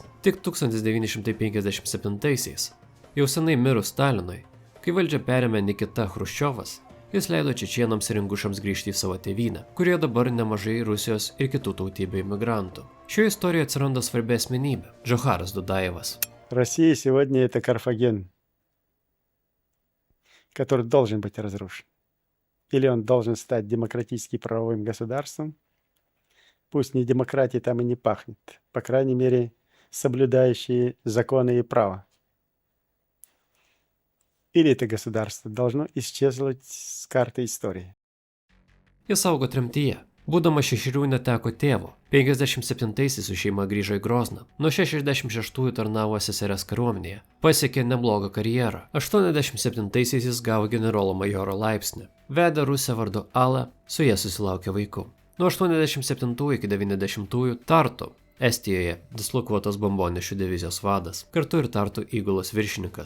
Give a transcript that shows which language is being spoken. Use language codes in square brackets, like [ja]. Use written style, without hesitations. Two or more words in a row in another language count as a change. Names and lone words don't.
[lt] Tik 1957-aisiais, jau senai mirus Stalinui, kai valdžią perėmė Nikita Chruščiovas, jis leido čečėnams ir ingušams grįžti į savo tėvynę, kurioje dabar nemažai Rusijos ir kitų tautybių imigrantų. Šioje istorijoje atsiranda svarbi asmenybė – Džocharas Дудаевas. [ru] Россия сегодня это Карфаген, который должен быть разрушен. Или он должен стать демократически правовым государством. Пусть не демократии там и не пахнет. По крайней мере, соблюдающие законы и право. Или это государство должно исчезнуть с карты истории. [lt] Jis augo tremtyje. Būdamas 6 neteko tėvo. 57-aisiais su šeima grįžo į Grozną. Nuo 66-ųjų tarnavo SSRS kariuomenėje. Pasiekė neblogą karjerą. 87-aisiais jis gavo generolo majoro laipsnį. Vedė Rusę vardu Ala, su ja susilaukė vaikų. Nuo 87 iki 90-ųjų Tartu, Estijoje, dislokuotos bombonešių divizijos vadas, kartu ir Tartu įgulos viršininkas.